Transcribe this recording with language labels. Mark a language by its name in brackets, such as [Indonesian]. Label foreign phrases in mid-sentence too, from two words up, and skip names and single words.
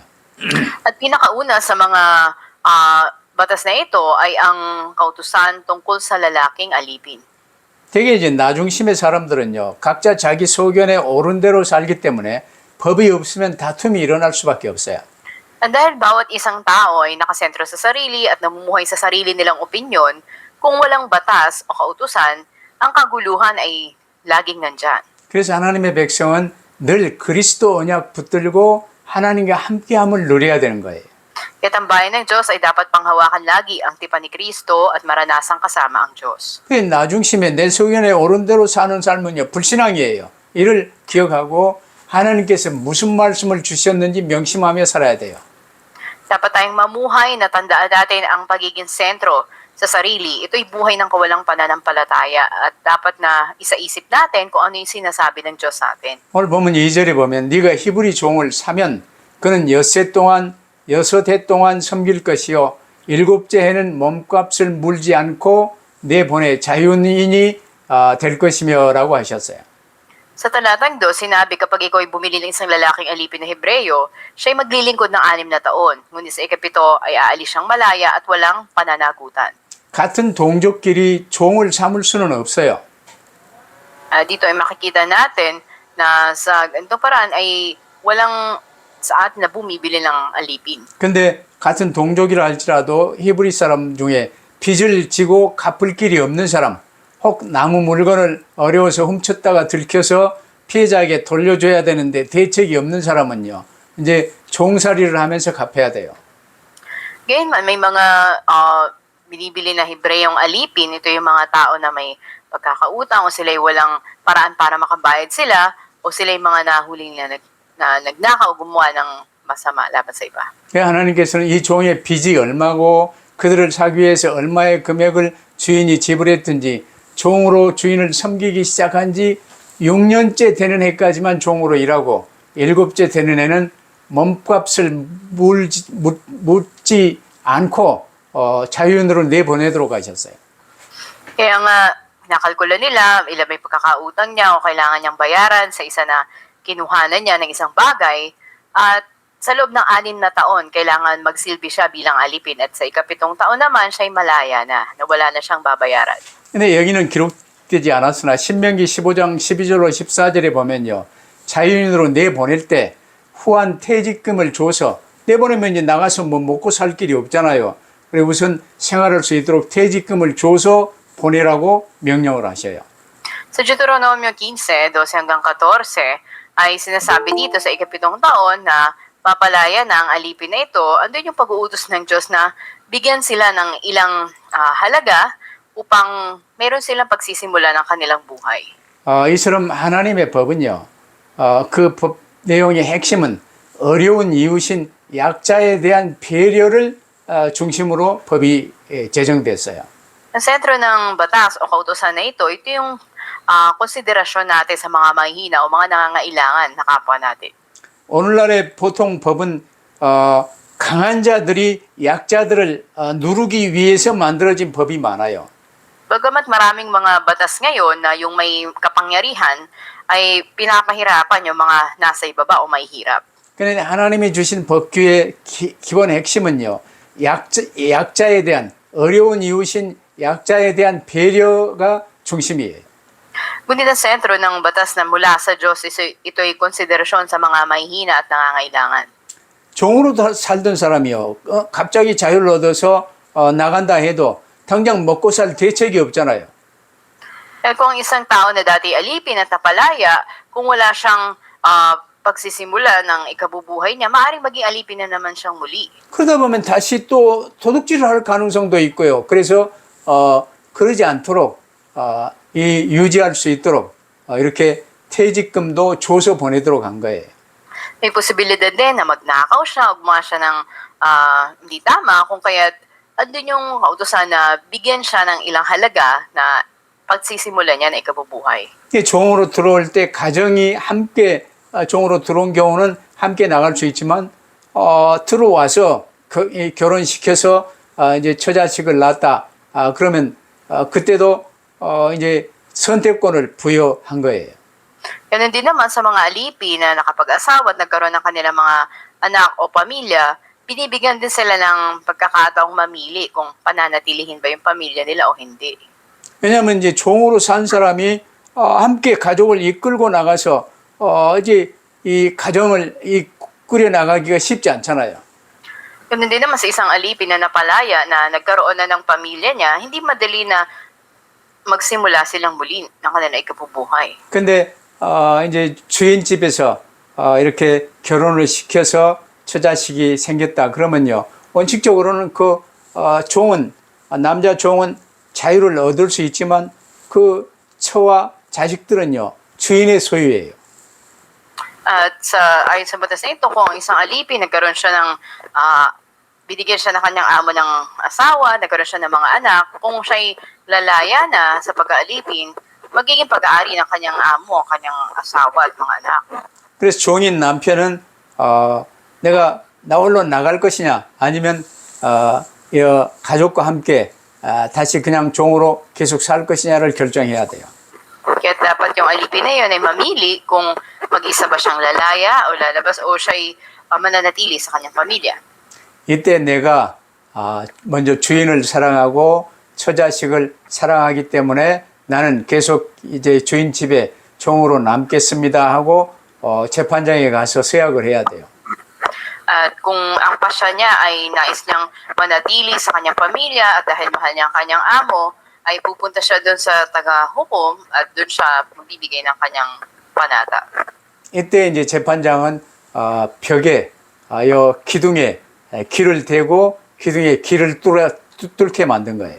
[Filipino] At pinakauna sa mga batas na ito ay ang kautusan tungkol sa lalaking alipin. [Korean] 되게 이제 나중심의 사람들은요, 각자 자기 소견에 옳은 대로 살기 때문에 법이 없으면 다툼이 일어날 수밖에 없어요. [Filipino] At dahil bawat isang tao ay nakasentro sa sarili at namumuhay sa sarili nilang opinyon, kung walang batas o kautusan, ang kaguluhan ay laging nandyan. [Korean] 그래서 하나님의 백성은 늘 그리스도 언약 붙들고 하나님과 함께함을 누려야 되는 거예요. [Filipino] Kaya't ang bayan ng Diyos ay dapat panghawakan lagi ang tipan ni Kristo at maranasang kasama ang Diyos. [Korean] 그 나중심에 내 소견에 옳은 대로 사는 삶은요, 불신앙이에요. 이를 기억하고 하나님께서 무슨 말씀을 주셨는지 명심하며 살아야 돼요. [Filipino] Dapat tayong mamuhay na tandaan natin ang pagiging sentro sa sarili. Ito'y buhay ng kawalang pananampalataya at dapat na isaisip natin kung ano yung sinasabi ng Diyos sa atin. [Korean] 오늘 보면 2절에 보면 네가 히브리 종을 사면 그는 여섯 해 동안 섬길 것이요 일곱째 해는 몸값을 물지 않고 내 본의 자유인이 될 것이며 라고 하셨어요. [Filipino] Sa talatang 2, sinabi kapag ikaw ay bumili ng isang lalaking alipin na Hebreyo, siya ay maglilingkod ng 6 na taon. Ngunit sa ikapito ay aalis siyang malaya at walang pananagutan. [Korean] 같은 동족끼리 종을 삼을 수는 없어요. [Filipino] Dito ay makikita natin na sa ganitong paraan ay walang sa atin na bumibili ng alipin. [Korean] 근데 같은 동족이라 할지라도 히브리 사람 중에 빚을 지고 갚을 길이 없는 사람, 혹 나무 물건을 어려워서 훔쳤다가 들켜서 피해자에게 돌려줘야 되는데 대책이 없는 사람은요, 이제 종살이를 하면서 갚아야 돼요. [Filipino] Gayunman, may mga binibili na Hebreyong alipin. Ito yung mga tao na may pagkakautang o sila'y walang paraan para makabayad sila o sila'y mga nahuli na nagnakaw o gumawa ng masama laban sa iba. [Korean] 그래서 하나님께서는 이 종의 빚이 얼마고 그들을 사기 위해서 얼마의 금액을 주인이 지불했든지 종으로 주인을 섬기기 시작한 지 6년째 되는 해까지만 종으로 일하고 7째 되는 해는 몸값을 묻지 않고 자유인으로 내보내도록 하셨어요. [Filipino] Kaya nga, nakalkula nila, ilan may pagkakautang niya o kailangan niyang bayaran sa isa na kinuhanan niya ng isang bagay at sa loob ng 6 na taon, kailangan magsilbi siya bilang alipin at sa ikapitong taon naman, siya ay malaya na wala na siyang babayaran. [Korean] 근데 여기는 기록되지 않았으나 신명기 15장 12절로 14절에 보면요. 자유인으로 내보낼 때 후한 퇴직금을 줘서 내보내면 이제 나가서 뭐 먹고 살 길이 없잖아요. 그래서 우선 생활할 수 있도록 퇴직금을 줘서 보내라고 명령을 하셔요. [Filipino] Sa Deuteronomio 15, 12 hanggang 14, ay sinasabi dito sa ikapitong taon na papalaya na ang alipin na ito. Andun yung pag-uutos ng Diyos na bigyan sila ng ilang halaga upang meron silang pagsisimula ng kanilang buhay. [Korean] 이처럼 하나님의 법은요. 그 법 내용의 핵심은 어려운 이웃인 약자에 대한 배려를 중심으로 법이 제정됐어요. [Filipino] Ang sentro ng batas o kautosan na ito yung konsiderasyon natin sa mga mahihina o mga nangangailangan na kapwa natin. [Korean] 오늘날의 보통 법은 강한 자들이 약자들을 누르기 위해서 만들어진 법이 많아요. [Filipino] Bagamat maraming mga batas ngayon na yung may kapangyarihan ay pinapahirapan yung mga nasa ibaba o may hirap. [Korean] 그런데 하나님이 주신 법규의 기본 핵심은요. 약자에 대한 어려운 이웃인 약자에 대한 배려가 중심이에요. [Filipino] Ngunit ang sentro ng batas na mula sa Diyos, ito ay konsiderasyon sa mga mahihina at nangangailangan. [Korean] 종으로 살던 사람이요. 갑자기 자유를 얻어서 나간다 해도 당장 먹고 살 대책이 없잖아요. [Filipino] Kung isang tao na dati alipin at napalaya, kung wala siyang pagsisimula ng ikabubuhay niya, maaaring maging alipin na naman siyang muli. [Korean] 그러다 보면 다시 또 도둑질을 할 가능성도 있고요. 그래서 그러지 않도록 유지할 수 있도록 이렇게 퇴직금도 줘서 보내도록 한 거예요. [Filipino] May posibilidad din na magnakaw siya o gumawa siya ng hindi tama, kung kaya't andun yung kautusan na bigyan siya ng ilang halaga na pagsisimula niya na ikabubuhay. [Korean] 이게 종으로 들어올 때 가정이 함께 종으로 들어온 경우는 함께 나갈 수 있지만 들어와서 결혼시켜서 이제 처자식을 낳았다. 그러면 그때도 이제 선택권을 부여한 거예요. [Filipino] Ganun din naman sa mga alipin na nakapag-asawa at nagkaroon ng kanilang mga anak o pamilya, binibigyan din sila ng pagkakataong mamili kung pananatilihin ba yung pamilya nila o hindi. [Korean] 왜냐하면 이제 종으로 산 사람이 함께 가족을 이끌고 나가서 이제 이 가정을 꾸려 나가기가 쉽지 않잖아요. [Filipino] Ganun din naman sa isang alipin na napalaya na nagkaroon na ng pamilya niya, hindi madali na magsimula silang muli ng kanilang ikabubuhay. [Korean] 근데 이제 주인 집에서 이렇게 결혼을 시켜서 처자식이 생겼다 그러면요. 원칙적으로는 그 종은 남자 종은 자유를 얻을 수 있지만 그 처와 자식들은요. 주인의 소유예요. [Filipino] At ayon sa batas na ito, kung ang isang alipin, nagkaroon siya ng, binigyan siya ng kanyang amo ng asawa, nagkaroon siya ng mga anak, kung siya'y lalaya na sa pag-aalipin, magiging pag-aari ng kanyang amo, kanyang asawa at mga anak. [Korean] 그래서 종인 남편은 내가 나 홀로 나갈 것이냐 아니면 이 가족과 함께 다시 그냥 종으로 계속 살 것이냐를 결정해야 돼요. [Filipino] Kaya dapat yung alipin na yun ay mamili kung mag-isa ba siyang lalaya o lalabas o siya'y mananatili sa kanyang pamilya. [Korean] 이때 내가 먼저 주인을 사랑하고 처자식을 사랑하기 때문에 나는 계속 이제 주인 집에 종으로 남겠습니다 하고 재판장에 가서 서약을 해야 돼요. [Filipino] At kung ang pasya niya ay nais niyang manatili sa kanyang pamilya at dahil mahal niya ang kanyang amo, ay pupunta siya doon sa taga-hukom at doon siya magbibigay ng kanyang panata. [Korean] 이때 이제 재판장은 벽에 요 기둥에 길을 대고 기둥에 길을 뚫게 만든 거예요.